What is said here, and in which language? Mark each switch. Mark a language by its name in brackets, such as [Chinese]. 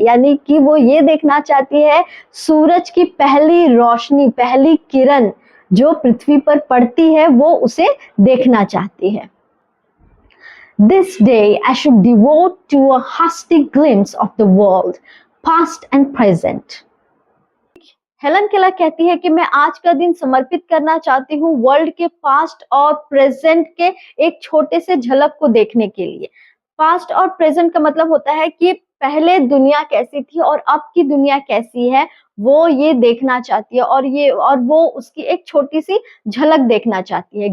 [Hindi] यानी कि वो ये देखना चाहती है सूरज की पहली रोशनी, पहली किरण जो पृथ्वी पर पड़ती है, वो उसे देखना चाहती है। [English] This day I should devote to a hasty glimpse of the world, past and present. [Hindi] Helen Keller कहती है कि मैं आज का दिन समर्पित करना चाहती हूँ वर्ल्ड के पास्ट और प्रेजेंट के एक छोटे से झलक को देखने के लिए। पास्ट और प्रेजेंट का मतलब होता है कि पहले दुनिया कैसी थी और अब की दुनिया कैसी है, वो ये देखना चाहती है, और वो उसकी एक छोटी सी झलक देखना चाहती है।